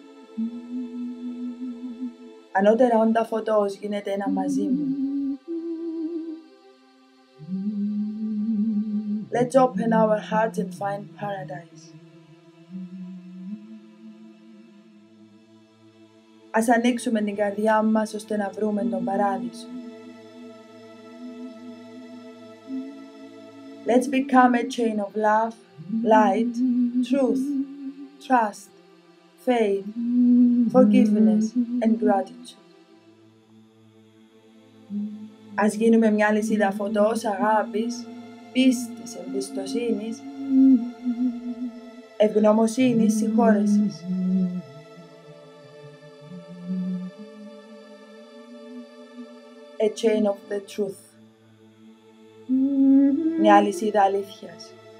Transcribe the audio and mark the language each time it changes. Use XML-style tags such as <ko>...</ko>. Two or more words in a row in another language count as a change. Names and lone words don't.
<el>Ανώτερα όντα φωτός, γίνετε ένα μαζί μου.</el> <en>Let's open our hearts and find paradise.</en> <el>Ας ανοίξουμε την καρδιά μας ώστε να βρούμε τον παράδεισο.</el> <en>Let's become a chain of love, light, truth, trust, faith, forgiveness and gratitude.</en> <el>Ας γίνουμε μια λυσίδα φωτός, αγάπης, πίστης, εμπιστοσύνης, ευγνωμοσύνης, συγχώρεσης.</el> <en>A chain of the truth.</en> <el>Μια λυσίδα αλήθειας.</el>